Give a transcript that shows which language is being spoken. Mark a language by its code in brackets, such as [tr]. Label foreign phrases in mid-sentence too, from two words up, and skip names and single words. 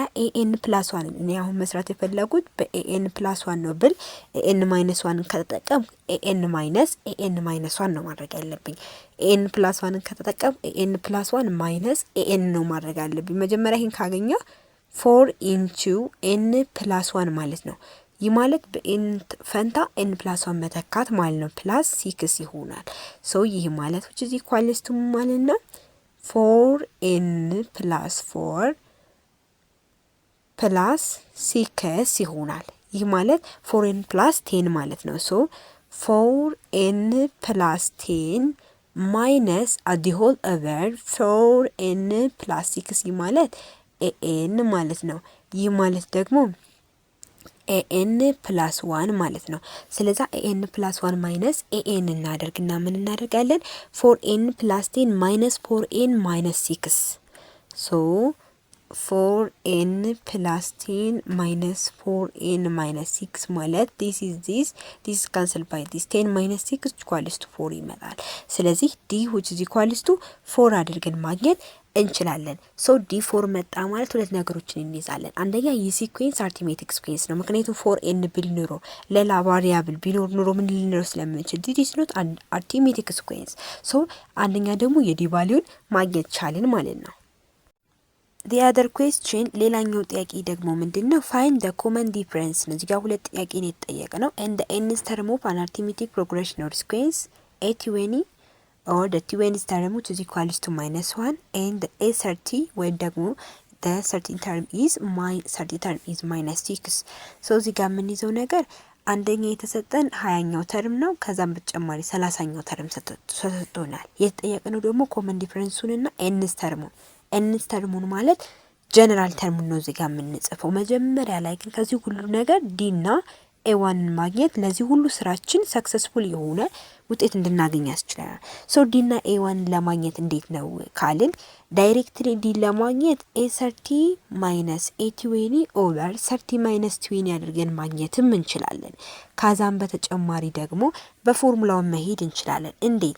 [en] n plus 1 [am] እኔ አሁን መስራት የፈለጉት በኤን ፕላስ 1 ነው ብል [en] n minus 1 [am] ከተጠቀም [en] n minus 1 [am] ነው ማድረግ ያለብኝ። [en] n plus 1 [am] ከተጠቀም [en] n plus 1 minus n [am] ነው ማድረግ አለብኝ። መጀመሪያ ይሄን ካገኘ [en] 4 into n plus 1 [am] ማለት ነው። ይህ ማለት በኤን ፈንታ [en] n plus 1 [am] መተካት ማለት ነው። ፕላስ 6 ይሆናል። ሶ ይህ ማለት [en] which is equals to [am] ማለት ነው 4n + 4 + 6 ይሆናል። ይህ ማለት 4n + 10 ማለት ነው። ሶ 4n + 10 [en] minus at the whole over [am] 4n + 6 ማለት ኤኤን ማለት ነው። ይህ ማለት ደግሞ ኤኤን + 1 ማለት ነው። ስለዛ [en] an + 1 minus an [am] እናደርግና ምን እናደርጋለን? [en] 4n + 10 minus 4n minus 6 so 4n + 10 minus 4n minus 6 ማለት this cancel by this 10 minus 6 equals to 4 [am] ይመጣል። ስለዚህ [en] d which is equals to 4 [am] አድርገን ማግኘት እንችላለን። ሶ ዲ 4 መጣ ማለት ሁለት ነገሮችን እንይዛለን። አንደኛ ይህ [en] sequence arithmetic sequence [am] ነው። ምክንያቱም 4n ቢል ኑሮ ሌላ ቫሪያብል ቢኖር ኑሮ ምን ልንለው ስለምንችል [en] this is not arithmetic sequence። [am] ሶ አንደኛ ደግሞ የዲ ቫልዩን ማግኘት ቻልን ማለት ነው። [en] the other question [am] ሌላኛው ጥያቄ ደግሞ ምንድነው? [en] find the common difference [am] ነው። እዚህ ጋር ሁለት ጥያቄ ነው የተጠየቀ ነው። [en] and the nth term of an arithmetic progression or sequence a20 or the 20th term which is equals to -1 and the a30 [am] ወይ ደግሞ [en] the 30th term is [am] -6 so እዚህ ጋር የምንይዘው ነገር አንደኛ የተሰጠን 20ኛው ተርም ነው። ከዛም በተጨማሪ 30ኛው ተርም ተሰጥቶናል። የተጠየቀነው ደግሞ ኮመን ዲፈረንሱን እና ኤንስ ተርሙን ማለት ጀነራል ተርሙን ነው እዚህ ጋር የምንጽፈው። መጀመሪያ ላይ ግን ከዚህ ሁሉ ነገር ዲ እና ኤዋንን ማግኘት ለዚህ ሁሉ ስራችን ሰክሰስፉል የሆነ ውጤት እንድናገኝ ያስችላል። ሶ ዲ እና ኤዋንን ለማግኘት እንዴት ነው ካልን ዳይሬክትሊ ዲ ለማግኘት [en] a30 minus a20 over 30 minus 20 [am] አድርገን ማግኘትም እንችላለን። ከዛም በተጨማሪ ደግሞ በፎርሙላው መሄድ እንችላለን። እንዴት?